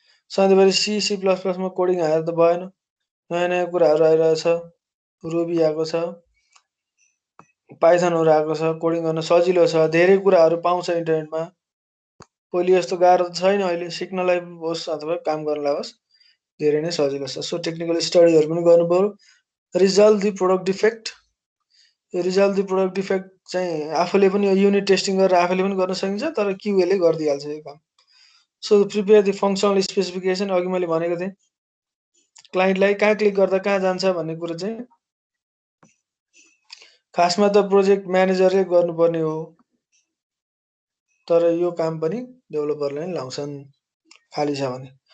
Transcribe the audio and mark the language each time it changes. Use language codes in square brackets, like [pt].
[ne] सधैँभरि C plus प्लसमा coding आएर त भएन, नयाँ नयाँ कुराहरू आइरहेछ, रुबी आएको छ, पाइथनहरू आएको छ, कोडिङ गर्न सजिलो छ, धेरै कुराहरू पाउँछ इन्टरनेटमा। पहिले जस्तो गाह्रो त छैन अहिले, सिक्नलाई होस् अथवा काम गर्नलाई होस् धेरै नै सजिलो छ। सो टेक्निकल स्टडीहरू पनि गर्नु पर्यो। [en] Resolve the product defect. [ne] यो रिजल्भ दि प्रोडक्ट डिफेक्ट चाहिँ आफूले पनि युनिट टेस्टिङ गरेर आफूले पनि गर्न सकिन्छ, तर क्युएले गरिदिइहाल्छ यो काम। [en] So prepare the functional specification. [ne] अघि मैले भनेको थिएँ क्लाइन्टलाई कहाँ क्लिक गर्दा कहाँ जान्छ भन्ने कुरो चाहिँ खासमा त प्रोजेक्ट म्यानेजरले गर्नुपर्ने हो, तर यो काम पनि डेभलपरले नै लाउँछन् खाली छ भने।